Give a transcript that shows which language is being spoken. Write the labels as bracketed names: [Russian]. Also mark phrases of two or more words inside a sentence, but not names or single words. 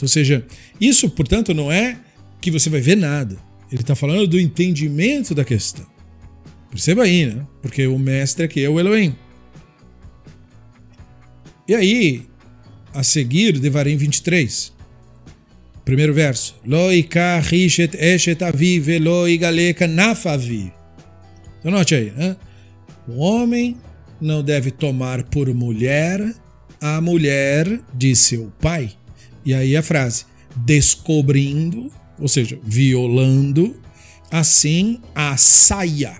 [Portuguese] Ou seja, isso, portanto, não é que você vai ver nada. Ele está falando do entendimento da questão. Perceba aí, né? Porque o mestre aqui é o Elohim. E aí, a seguir, Devarim 23. Primeiro verso. [Hebrew] לא יקח איש את אשת אביו ולא יגלה כנף אביו. [Portuguese] Então note aí, né? O homem não deve tomar por mulher a mulher de seu pai. E aí a frase, descobrindo, ou seja, violando, assim a saia.